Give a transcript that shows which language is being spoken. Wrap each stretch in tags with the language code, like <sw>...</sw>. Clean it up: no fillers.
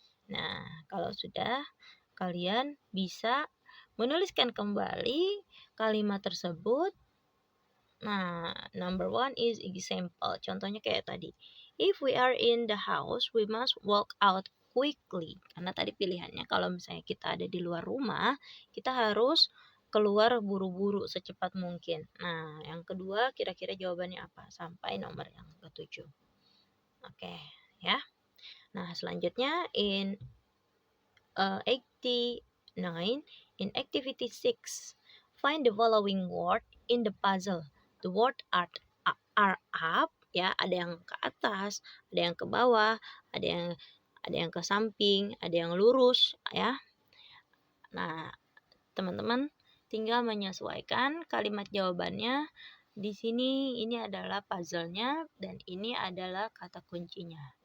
<id>Nah, kalau sudah, kalian bisa menuliskan kembali kalimat tersebut.</id> <en>Nah, number 1 is example.</en> <id>Contohnya kayak tadi.</id> <en>If we are in the house, we must walk out quickly.</en> <id>Karena tadi pilihannya kalau misalnya kita ada di luar rumah, kita harus keluar buru-buru secepat mungkin. Nah, yang kedua kira-kira jawabannya apa? Sampai nomor yang ke-7. Oke, ya.</id> <en>Nah,</en> <id>selanjutnya</id> <en>in 89, in activity 6, find the following word in the puzzle. The word are up,</en> <id>ya, ada yang ke atas, ada yang ke bawah, ada yang ke samping, ada yang lurus, ya. Nah, teman-teman tinggal menyesuaikan kalimat jawabannya. Di sini ini adalah puzzle-nya dan ini adalah kata kuncinya.</id>